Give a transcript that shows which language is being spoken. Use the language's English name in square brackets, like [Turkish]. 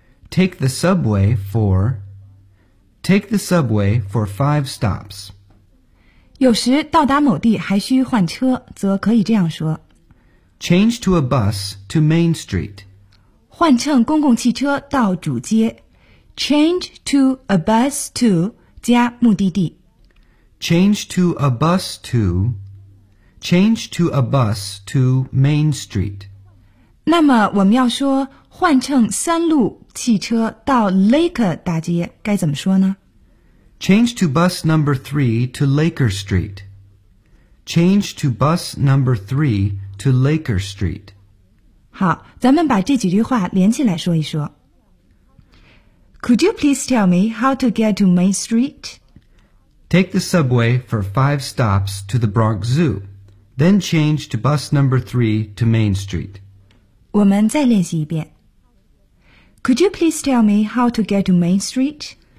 [English] Take the subway for Take the subway for 5 stops [Chinese] 有时到达某地还需换车，则可以这样说 [English] Change to a bus to Main Street. [Chinese] 换乘公共汽车到主街。 [English] Change to a bus to [Chinese] 加目的地。 [English] Change to a bus to. Change to a bus to Main Street. [Chinese] 那么我们要说换乘三路汽车到 Laker 大街该怎么说呢 [English] ？Change to bus number 3 to Laker Street. Change to bus number 3 to Laker Street. [Chinese] 好，咱们把这几句话连起来说一说。 [English] Could you please tell me how to get to Main Street? Take the subway for 5 stops to the Bronx Zoo, then change to bus number 3 to Main Street. [Chinese] 我们再练习一遍。 [English] Could you please tell me how to get to Main Street?